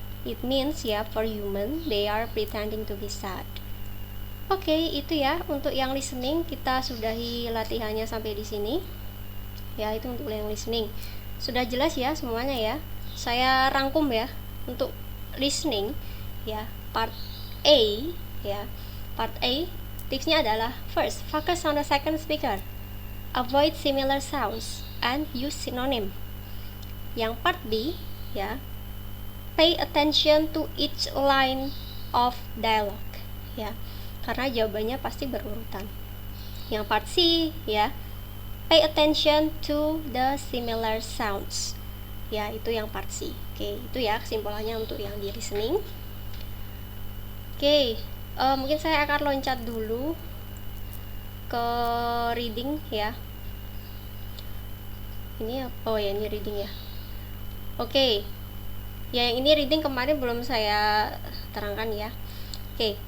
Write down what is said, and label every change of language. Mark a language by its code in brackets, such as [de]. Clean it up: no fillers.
[en] It means ya, for human they are pretending to be sad. [id] Oke, itu ya untuk yang listening. Kita sudahi latihannya sampai di sini. Ya, itu untuk yang listening. Sudah jelas ya semuanya ya. Saya rangkum ya untuk listening ya. Part A ya. Part A tipsnya adalah [en] first, focus on the second speaker. [id] Avoid similar sounds and use synonym. Yang part B ya, [en] pay attention to each line of dialogue [id] ya, karena jawabannya pasti berurutan. Yang part C ya, [en] pay attention to the similar sounds. [id] Ya, itu yang part C. Oke, itu ya kesimpulannya untuk yang di listening. Oke, mungkin saya akan loncat dulu ke reading ya. Ini oh ya, ini reading ya. Oke. Ya, yang ini reading kemarin belum saya terangkan ya. Oke.